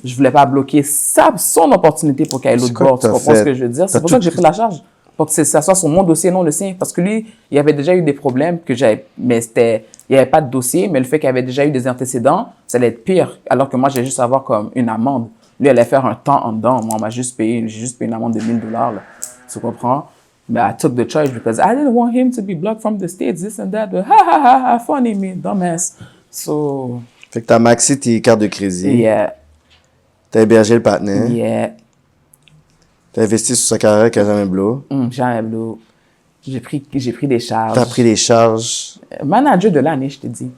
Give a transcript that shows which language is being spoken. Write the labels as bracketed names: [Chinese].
[French] Je voulais pas bloquer son opportunité pour qu'il ait l'autre bord. Tu comprends ce que je veux dire? C'est pour ça que j'ai pris la charge. Pour que ça soit sur mon dossier, non le sien. Parce que lui, il y avait déjà eu des problèmes mais il n'y avait pas de dossier, mais le fait qu'il y avait déjà eu des antécédents, ça allait être pire. Alors que moi, j'ai juste à avoir comme une amende. Lui, il allait faire un temps en dedans. Moi, j'ai juste payé une amende de $1000, là. Tu comprends? [English] Mais I took the charge because I didn't want him to be blocked from the States, this and that. But, ha, funny me, dumbass. So. [French] Fait que t'as maxé tes cartes de crédit. [English] Yeah. [French] T'as hébergé le partenaire. [English] Yeah. [French] T'as investi sur sa carrière qui a jamais blow. Jamais blow. J'ai pris des charges. T'as pris des charges. Manager de l'année, je te dis.